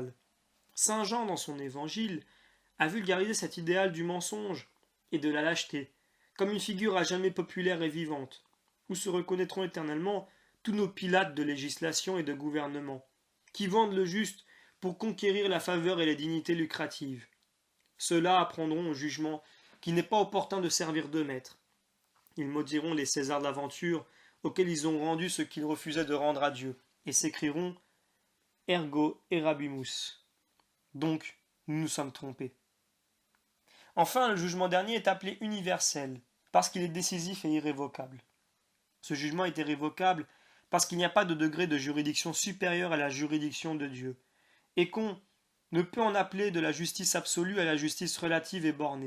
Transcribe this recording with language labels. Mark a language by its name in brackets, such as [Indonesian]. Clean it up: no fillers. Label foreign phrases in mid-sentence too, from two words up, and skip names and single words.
[French] Saint Jean, dans son évangile, a vulgarisé cet idéal du mensonge et de la lâcheté, comme une figure à jamais populaire et vivante, où se reconnaîtront éternellement tous nos pilates de législation et de gouvernement, qui vendent le juste pour conquérir la faveur et les dignités lucratives. Ceux-là apprendront au jugement qu'il n'est pas opportun de servir de maître. Ils maudiront les Césars d'aventure auxquels ils ont rendu ce qu'ils refusaient de rendre à Dieu, et s'écrieront [Latin] Ergo erabimus. [French] Donc, nous nous sommes trompés. Enfin, le jugement dernier est appelé universel, parce qu'il est décisif et irrévocable. Ce jugement est irrévocable parce qu'il n'y a pas de degré de juridiction supérieur à la juridiction de Dieu, et qu'on ne peut en appeler de la justice absolue à la justice relative et bornée.